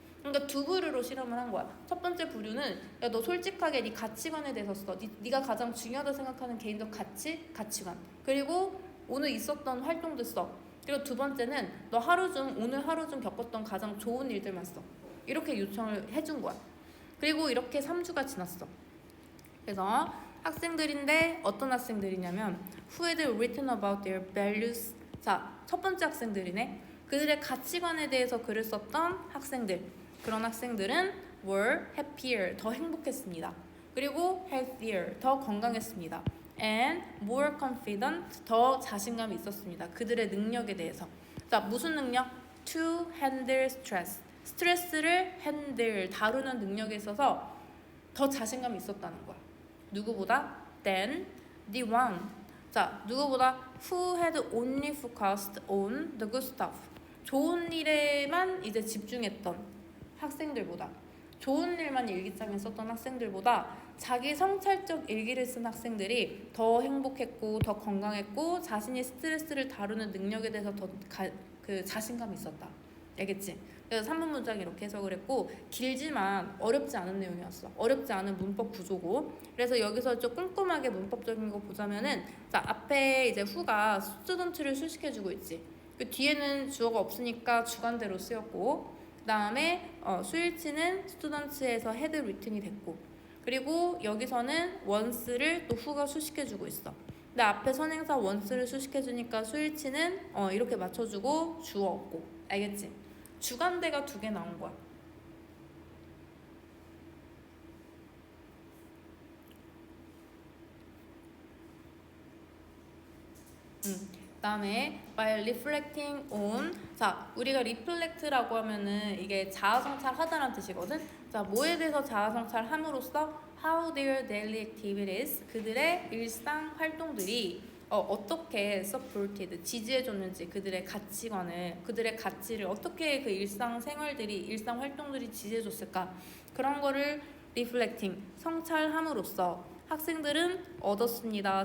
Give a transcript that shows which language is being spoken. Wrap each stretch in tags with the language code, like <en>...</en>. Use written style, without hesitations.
<ko>그러니까 두 부류로 실험을 한 거야. 첫 번째 부류는 야, 너 솔직하게 네 가치관에 대해서 써. 네가 가장 중요하다 생각하는 개인적 가치관. 그리고 오늘 있었던 활동도 써. 그리고 두 번째는 너 오늘 하루 중 겪었던 가장 좋은 일들만 써. 이렇게 요청을 해준 거야. 그리고 이렇게 3주가 지났어. 그래서 학생들인데 어떤 학생들이냐면</ko> <en>who had written about their values.</en> <ko>자, 첫 번째 학생들이네. 그들의 가치관에 대해서 글을 썼던 학생들. 그런 학생들은</ko> <en>were happier,</en> <ko>더 행복했습니다. 그리고 healthier, 더 건강했습니다.</ko> <en>and more confident,</en> <ko>더 자신감이 있었습니다. 그들의 능력에 대해서. 자, 무슨 능력?</ko> <en>to handle stress,</en> <ko>스트레스를 다루는 능력에 있어서 더 자신감이 있었다는 거야. 누구보다?</ko> <en>than the one.</en> <ko>자, 누구보다?</ko> <en>who had only focused on the good stuff.</en> <ko>좋은 일에만 이제 집중했던 학생들보다, 좋은 일만 일기장에 썼던 학생들보다 자기 성찰적 일기를 쓴 학생들이 더 행복했고 더 건강했고 자신이 스트레스를 다루는 능력에 대해서 더 자신감이 있었다. 알겠지? 그래서 3분 문장 이렇게 해석을 했고, 길지만 어렵지 않은 내용이었어. 어렵지 않은 문법 구조고. 그래서 여기서 좀 꼼꼼하게 문법적인 거 보자면은, 자, 앞에 이제 후가 스튜던트를 수식해주고 있지. 그 뒤에는 주어가 없으니까 주관대로 쓰였고, 그 다음에 수일치는 스튜던트에서 헤드 리튼이 됐고, 그리고 여기서는 once를 또 후가 수식해주고 있어. 근데 앞에 선행사 once를 수식해주니까 수일치는 이렇게 맞춰주고 주어 없고. 알겠지? 주관대가 2개 나온 거야.</ko> <en>그다음에 while reflecting on.</en> <ko>자, 우리가 reflect라고 하면은 이게 자아성찰 하다라는 뜻이거든. 자, 뭐에 대해서 자아성찰 함으로써</ko> <en>how their daily activities,</en> <ko>그들의 일상 활동들이 어떻게 supported, 지지해줬는지, 그들의 가치를 어떻게 그 일상 활동들이 지지해줬을까, 그런 거를 reflecting, 성찰함으로써 학생들은 얻었습니다.</ko>